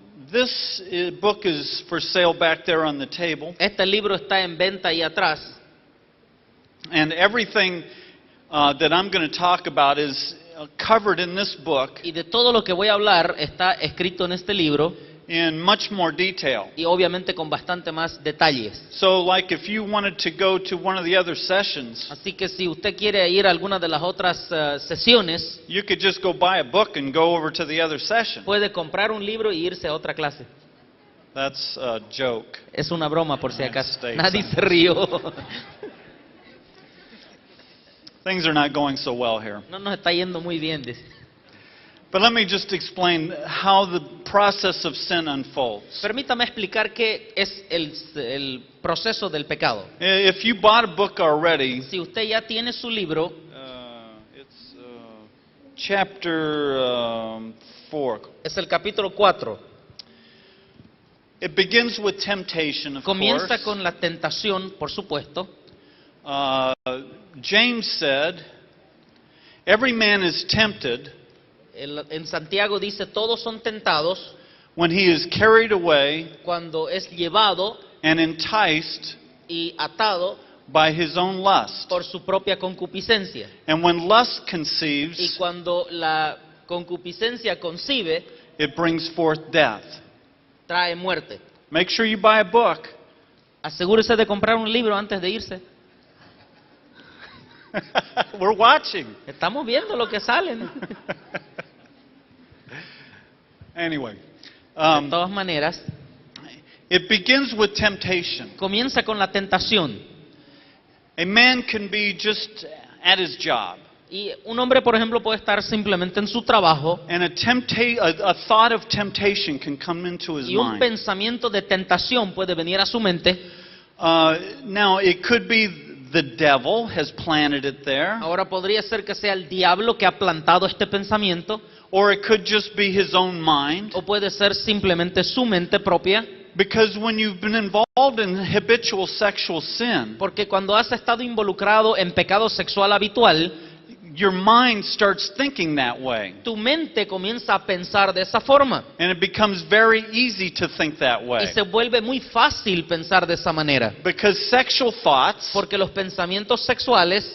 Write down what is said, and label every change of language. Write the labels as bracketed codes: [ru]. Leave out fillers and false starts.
[en] this book is for sale back there on the table, [es] este libro está en venta ahí atrás. [en] and everything that I'm going to talk about is covered in this book [es] Y de todo lo que voy a hablar está escrito en este libro [en] in much more detail. [es] y obviamente con bastante más detalles. [en] So, like if you wanted to go to one of the other sessions, [es] Así que si usted quiere ir a alguna de las otras sesiones, [en] you could just go buy a book and go over to the other session. [es] puede comprar un libro y irse a otra clase. [en] That's a joke. [es] Es una broma por si [en] United [es] acaso. [en] States. [es] Nadie se rió. [en] Things are not going so well here. [es] No nos está yendo muy bien. Dice. [en] But let me just explain how the process of sin unfolds. [es] Permítame explicar qué es el proceso del pecado. [en] If you bought a book already, [es] Si usted ya tiene su libro, [en] it's chapter 4. [es] es el capítulo 4. [en] It begins with temptation, of [es] Comienza [en] course. [es] con la tentación, por supuesto. [en] James said, every man is tempted [es] En Santiago dice, todos son tentados [en] when he is carried away [es] cuando es llevado [en] and enticed [es] y atado [en] by his own lust. [es] por su propia concupiscencia. [en] And when lust [es] Y [en] conceives, [es] cuando la concupiscencia concibe, [en] it brings forth death. [es] trae muerte. [en] Make sure you buy a book. [es] Asegúrese de comprar un libro antes de irse. [en] We're watching. [es] Estamos viendo lo que sale, ¿no? [en] Anyway, [es] De todas maneras, [en] it begins with temptation. [es] comienza con la tentación. [en] A man can be just at his job, [es] Y un hombre, por ejemplo, puede estar simplemente en su trabajo [en] and a thought of temptation can come into his [es] y un [en] mind. [es] pensamiento de tentación puede venir a su mente. [en] Now, it could be the devil has planted it there, [es] Ahora podría ser que sea el diablo que ha plantado este pensamiento, [en] or it could just be his own mind. [es] o puede ser simplemente su mente propia, [en] Because when you've been involved in habitual sexual sin, [es] porque cuando has estado involucrado en pecado sexual habitual, [en] your mind starts thinking that way. [es] tu mente comienza a pensar de esa forma [en] And it becomes very easy to think that [es] y [en] way. [es] se vuelve muy fácil pensar de esa manera, [en] Because sexual thoughts [es] porque los pensamientos sexuales